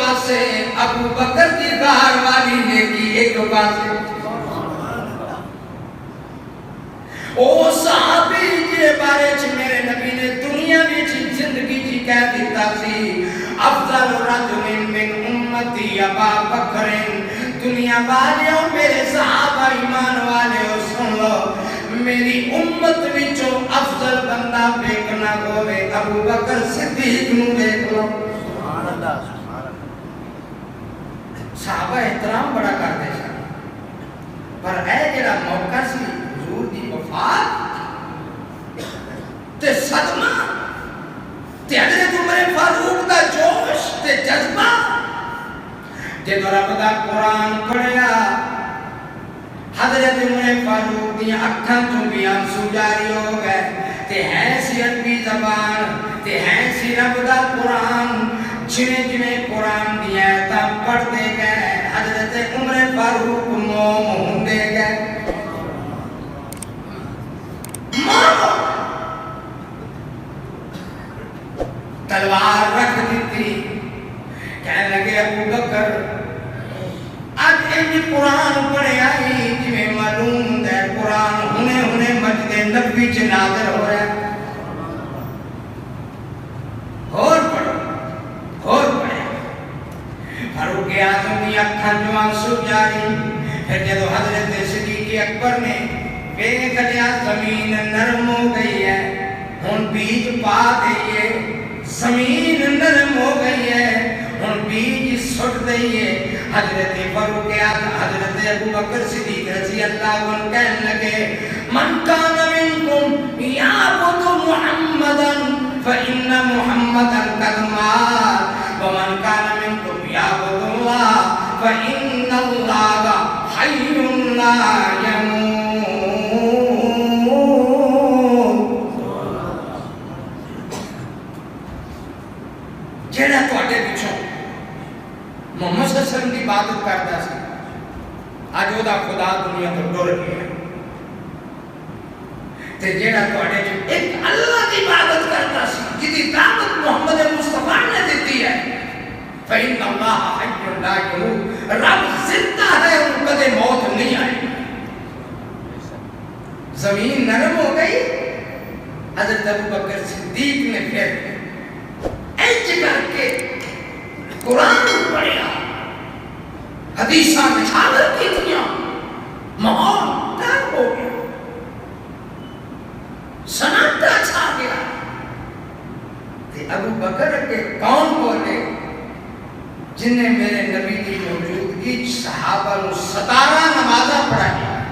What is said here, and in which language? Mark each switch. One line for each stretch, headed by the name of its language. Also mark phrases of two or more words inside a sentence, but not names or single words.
Punjabi: پاسے ابو بکر کی گار والی نیکی ایک پاسے او صحابی جے بارے چ میرے نبی نے دنیا وچ زندگی جی کہہ دیتا سی
Arabic: افضل رجل من امتی ابا بکر
Punjabi: دنیا والیوں میرے صحابہ ایمان والےو سن لو میری امت وچوں افضل بندہ دیکھنا ہوے ابو بکر صدیق نو دیکھ لو
Arabic: سبحان اللہ
Punjabi: صحابہ احترام بڑا کرتے سن پر اے جڑا موقع سی حضور دی وفات تے صدمہ تے حضرت عمر فاروق دا جوش تے جذبہ جدو رب دا قرآن پڑھیا حضرت عمر فاروق دی اکھاں چوں بھی آنسو جاری ہو گئے تے ہے سی عربی زبان تے ہے سی رب دا قرآن جویں جویں قرآن دی آیتاں پڑھتے گئے حضرت عمر فاروق موم ہوندے گئے تلوار رکھ دیتی کہنے لگے ابو بکر آج ایک قرآن پڑھے آئی جویں معلوم ہے قرآن ہونے مسجد نبوی چ نازل ہو رہا ہے اور پڑھو فاروق اعظم دی اکھاں چوں آنسو جاری پھر جدو حضرت صدیق اکبر نے دیکھ لیا زمین نرم ہو گئی ہے ہن بیج پا دئیے زمین نرم ہو گئی ہے ہن بیج سٹ دئیے حضرت فاروق اعظم حضرت ابو بکر صدیق
Arabic: رضی اللہ عنہ
Punjabi: کہنے لگے
Arabic: من کان منکم یعبد محمدا فإن محمدا قد مات ومن كان منكم يعبد الله فإن الله حي لا
Punjabi: يموت جڑا تواڈے پچھوں محمد
Arabic: صلی اللہ علیہ وسلم
Punjabi: کی عبادت کرتا سی اج او دا خدا دنیا تو ٹر گیا تے جڑا تواڈے چ ایک اللہ کی عبادت کرتا سی جدی دعوت محمد مصطفی نے دیتی ہے
Arabic: فإن اللہ حی لا یموت
Punjabi: رب زندہ ہے ان کدے موت نہیں آئی زمین نرم ہو گئی حضرت ابو بکر صدیق نے پھر ایج کر کے قرآن پڑھیا حدیثاں نشاور کی تھیاں ماحول تر ہو گیا سناٹا چھا گیا تے ابو بکر کے کون بولے جن نے میرے نبی کی موجودگی صحابہ نو 17 نمازاں پڑھائی